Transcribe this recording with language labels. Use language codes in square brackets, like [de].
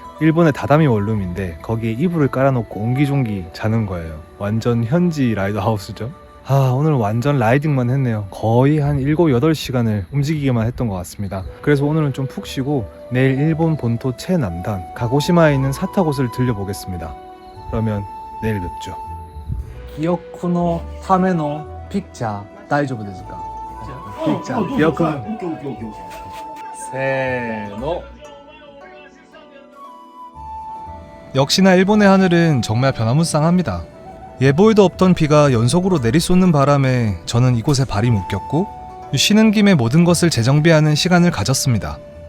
[ko] 일본의 다다미 원룸인데 거기에 이불을 깔아놓고 옹기종기 자는 거예요. 완전 현지 라이더하우스죠. 오늘 완전 라이딩만 했네요. 거의 한 7, 8시간을 움직이기만 했던 것 같습니다. 그래서 오늘은 좀 푹 쉬고 내일 일본 본토 최남단 가고시마에 있는 사타곳을 들려보겠습니다. 그러면 내일 뵙죠. [ja] 記憶のためのピクチャー大丈夫ですか? ピクチャー記憶せーの. [ko] 역시나 일본의 하늘은 정말 변화무쌍합니다. 예보에도 없던 비가 연속으로 내리쏟는 바람에 저는 이곳에 발이 묶였고 쉬는 김에 모든 것을 재정비하는 시간을 가졌습니다.